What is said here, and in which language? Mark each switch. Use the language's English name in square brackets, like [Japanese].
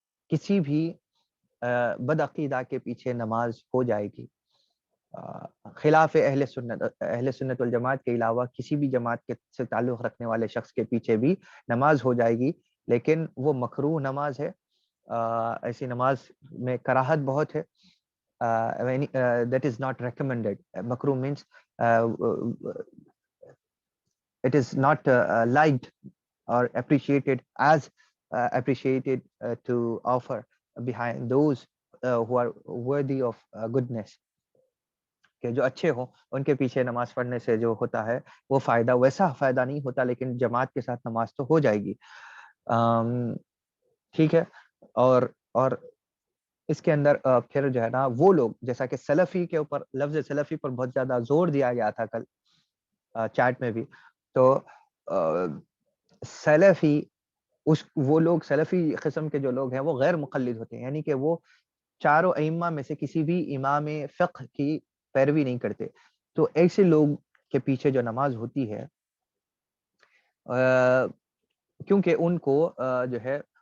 [Urdu] کسی بھی بدعقیدہ کے پیچھے نماز ہو جائے گی، خلاف اہل سنت والجماعت کے علاوہ کسی بھی جماعت کے سے تعلق رکھنے والے شخص کے پیچھے بھی نماز ہو جائے گی، لیکن وہ مکروہ نماز ہے، ایسی نماز میں کراہت بہت ہے، [English] that is not recommended. Makruh means it is not liked or appreciated as appreciated to offer behind those who are worthy of goodness. [Urdu] کہ جو اچھے ہوں ان کے پیچھے نماز پڑھنے سے جو ہوتا ہے وہ فائدہ ویسا فائدہ نہیں ہوتا، لیکن جماعت کے ساتھ نماز تو ہو جائے گی، ٹھیک ہے۔ اور اس کے اندر پھر جو ہے نا وہ لوگ، جیسا کہ سلفی کے اوپر لفظ سلفی پر بہت زیادہ زور دیا گیا تھا کل چیٹ میں بھی، تو سلفی وہ لوگ سلفی قسم کے جو لوگ ہیں وہ غیر مقلد ہوتے ہیں، یعنی کہ وہ چاروں ائمہ میں سے کسی بھی امام فقہ کی پیروی نہیں کرتے، تو ایسے لوگ کے پیچھے جو نماز ہوتی ہے کیونکہ ان کو جو ہے